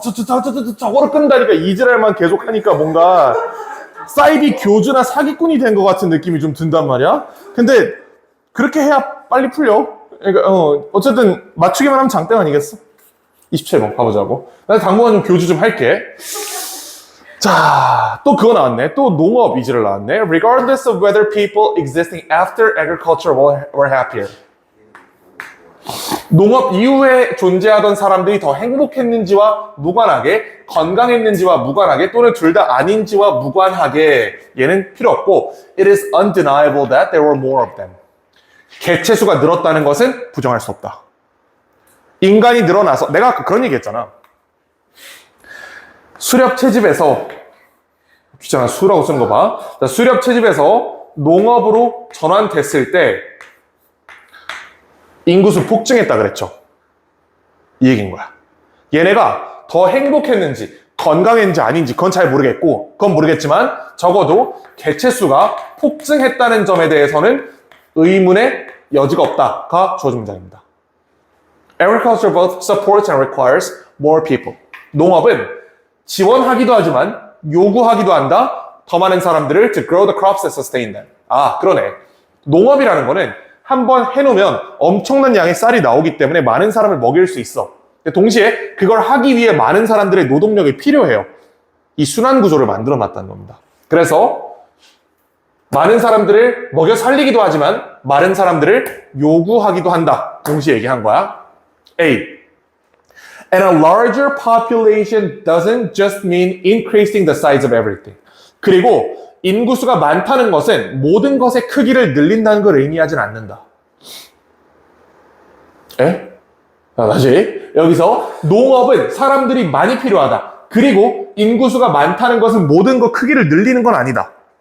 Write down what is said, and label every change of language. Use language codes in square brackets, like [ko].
[ko] 저거를 끈다니까 이지랄만 계속 하니까 뭔가 사이비 교주나 사기꾼이 된 것 같은 느낌이 좀 든단 말이야. 근데 그렇게 해야 빨리 풀려. 그러니까, 어쨌든 맞추기만 하면 장땡 아니겠어? 27번 가보자고. 나 당분간 좀 교주 좀 할게. 자, 또 그거 나왔네. 또 농업 이지를 나왔네. [en] Regardless of whether people existing after agriculture were happier. [ko] 농업 이후에 존재하던 사람들이 더 행복했는지와 무관하게, 건강했는지와 무관하게, 또는 둘 다 아닌지와 무관하게 얘는 필요 없고 [en] It is undeniable that there were more of them. [ko] 개체수가 늘었다는 것은 부정할 수 없다. 인간이 늘어나서, 내가 아까 그런 얘기 했잖아. 수렵 채집에서, 귀찮아, 수라고 쓰는 거 봐. 자, 수렵 채집에서 농업으로 전환됐을 때 인구수 폭증했다 그랬죠. 이 얘기인 거야. 얘네가 더 행복했는지, 건강했는지 아닌지 그건 잘 모르겠고, 그건 모르겠지만 적어도 개체수가 폭증했다는 점에 대해서는 의문의 여지가 없다가 주어진 문장입니다. [en] Agriculture both supports and requires more people. [ko] 농업은 지원하기도 하지만 요구하기도 한다. 더 많은 사람들을 [en] to grow the crops that sustain them. [ko] 아, 그러네. 농업이라는 거는 한번 해놓으면 엄청난 양의 쌀이 나오기 때문에 많은 사람을 먹일 수 있어. 동시에 그걸 하기 위해 많은 사람들의 노동력이 필요해요. 이 순환 구조를 만들어 놨다는 겁니다. 그래서 많은 사람들을 먹여 살리기도 하지만 많은 사람들을 요구하기도 한다. 동시에 얘기한 거야. A. [en] And a larger population doesn't just mean increasing the size of everything. [ko] 그리고 인구수가 많다는 것은 모든 것의 크기를 늘린다는 걸 의미하진 않는다. 에? 자, 다시. 여기서 농업은 사람들이 많이 필요하다. 그리고 인구수가 많다는 것은 모든 것 크기를 늘리는 건 아니다.